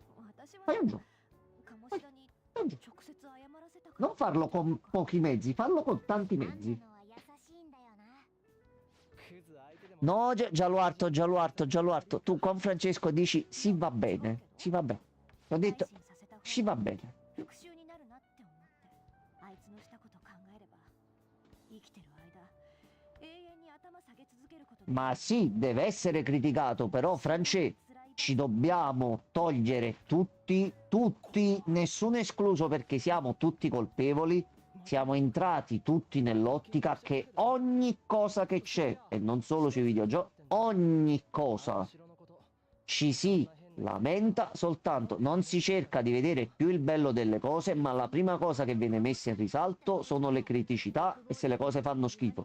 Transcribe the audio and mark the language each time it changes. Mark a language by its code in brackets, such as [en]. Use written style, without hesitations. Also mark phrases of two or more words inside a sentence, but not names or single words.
[ja] 私は [it] fai un gioco. [ja] 鴨志田に [it] Fai un gioco. [ja] 直接謝らせたから [it] Non farlo con pochi mezzi, farlo con tanti mezzi. [ja] のは優しいんだよなクズ相手でも [it] No, Gialluarto, tu con Francesco dici sì va bene, sì va bene. Ho detto [ja] 改心させた方が [it] sì va bene. [ja] 復讐になるなって思ってあいつのしたこと考えれば生きてる間永遠に頭下 [it] Ma sì, deve essere criticato, però Francesco, ci dobbiamo togliere tutti, nessuno escluso perché siamo tutti colpevoli, siamo entrati tutti nell'ottica che ogni cosa che c'è, e non solo sui videogiochi, ogni cosa ci si lamenta soltanto, non si cerca di vedere più il bello delle cose, ma la prima cosa che viene messa in risalto sono le criticità e se le cose fanno schifo.